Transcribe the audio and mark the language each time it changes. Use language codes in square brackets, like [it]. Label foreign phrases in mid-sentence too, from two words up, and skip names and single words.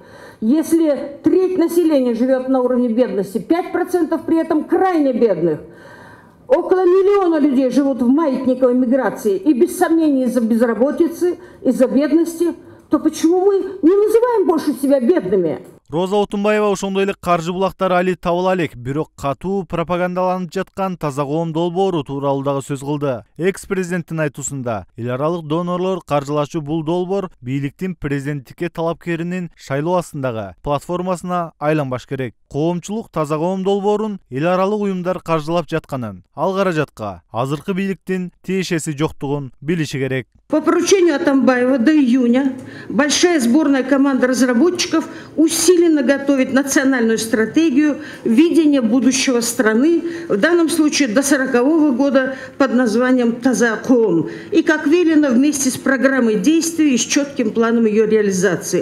[ru] Если треть населения живет на уровне бедности, 5% при этом крайне бедных, около 1 миллиона людей живут в маятниковой миграции, и без сомнения из-за безработицы, из-за бедности, то почему мы не называем больше себя бедными? [ky] Роза Отунбаева ошондой эле каржы булактары али табыла элек, бирок катуу пропагандаланып жаткан таза коом долбоору тууралуу дагы сөз кылды. Экс-президенттин айтуусунда, эл аралык донорлор каржылашуу бул долбоор бийликтин президенттикке талапкеринин шайлоо астындагы платформасына айланбаш керек. Коомчулук таза коом долбоорун эл аралык уюмдар каржылап жатканын, ал каражатка азыркы бийликтин тиешеси жоктугун билиши керек. [ru] По поручению Атамбаева до июня большая сборная команда разработчиков усиленно готовит национальную стратегию видения будущего страны, в данном случае до 40-го года под названием «Таза-коом». И, как велено, вместе с программой действий и с четким планом ее реализации.